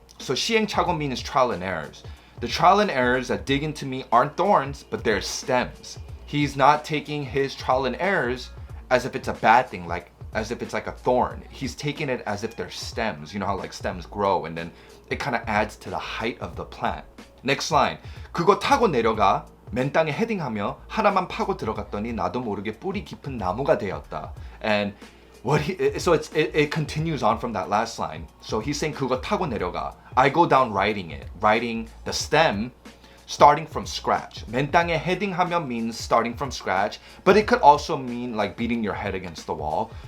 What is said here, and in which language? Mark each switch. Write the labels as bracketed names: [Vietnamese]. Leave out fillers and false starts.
[English] So 시행착오 means trial and errors. The trial and errors that dig into me aren't thorns, but they're stems. He's not taking his trial and errors as if it's a bad thing, like as if it's like a thorn. He's taking it as if they're stems. You know how like stems grow and then it kind of adds to the height of the plant. Next line. [Korean] 그거 타고 내려가 맨 땅에 헤딩하며 하나만 파고 들어갔더니 나도 모르게 뿌리 깊은 나무가 되었다. [English] And it continues on from that last line. So he's saying [Korean] 그거 타고 내려가. [English] I go down writing the stem starting from scratch. [Korean] 맨 땅에 헤딩하며 [English] means starting from scratch, but it could also mean like beating your head against the wall.